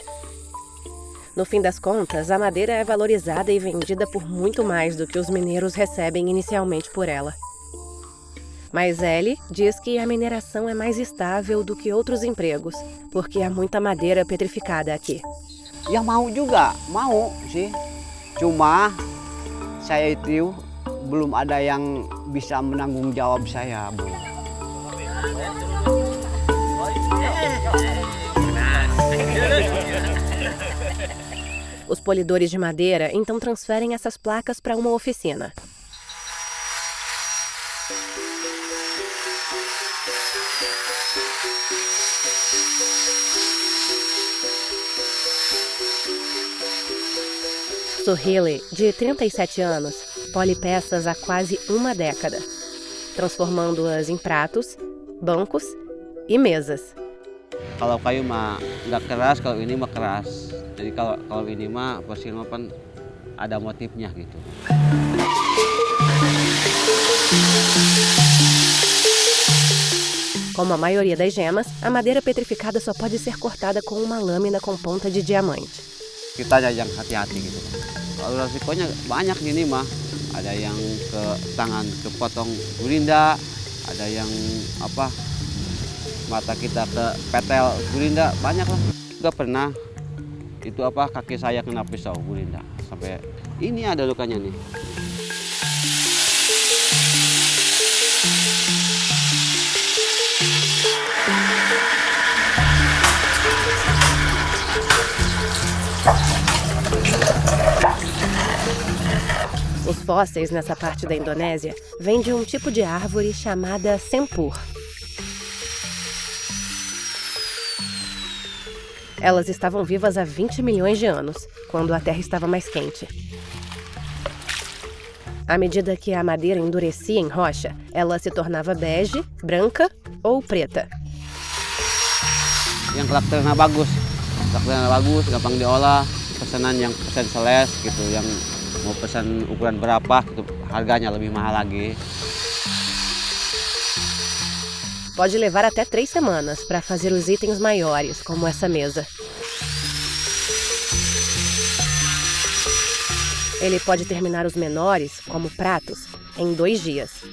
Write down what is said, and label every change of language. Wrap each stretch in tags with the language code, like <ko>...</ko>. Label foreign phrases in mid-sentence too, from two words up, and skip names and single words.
<pt>No fim das contas, a madeira é valorizada e vendida por muito mais do que os mineiros recebem inicialmente por ela. Mas Ellie diz que a mineração é mais estável do que outros empregos, porque há muita madeira petrificada aqui.</pt> <id>Ya mau juga, mau sih. Cuma saya itu belum ada yang bisa menanggung jawab saya, Bu.</id> <pt>Os polidores de madeira então transferem essas placas para uma oficina. Suhili, de 37 anos, pole peças há quase uma década, transformando-as em pratos, bancos e mesas.</pt> <id>Kalau kayu mah nggak keras, kalau ini mah keras. Jadi kalau ini mah fosil mah kan ada motifnya gitu.</id> <pt>Como a maioria das gemas, a madeira petrificada só pode ser cortada com uma lâmina com ponta de diamante.</pt> <id>Kita aja yang hati-hati gitu. Kalau resikonya banyak gini mah, ada yang ke tangan kepotong gulinda, ada yang mata kita ke petel gulinda, banyak lah. Juga pernah itu kaki saya kena pisau gulinda sampai ini ada lukanya nih.</id> <pt>Os fósseis nessa parte da Indonésia vêm de um tipo de árvore chamada sempur. Elas estavam vivas há 20 milhões de anos, quando a Terra estava mais quente. À medida que a madeira endurecia em rocha, ela se tornava bege, branca ou preta.</pt> <id>Yang karakternya bagus, gampang diolah, pesanan yang pesen seles gitu, yang mau pesan ukuran berapa gitu, harganya lebih mahal lagi.</id> <pt>Pode levar até 3 semanas para fazer os itens maiores, como essa mesa. Ele pode terminar os menores, como pratos, em 2 dias.</pt>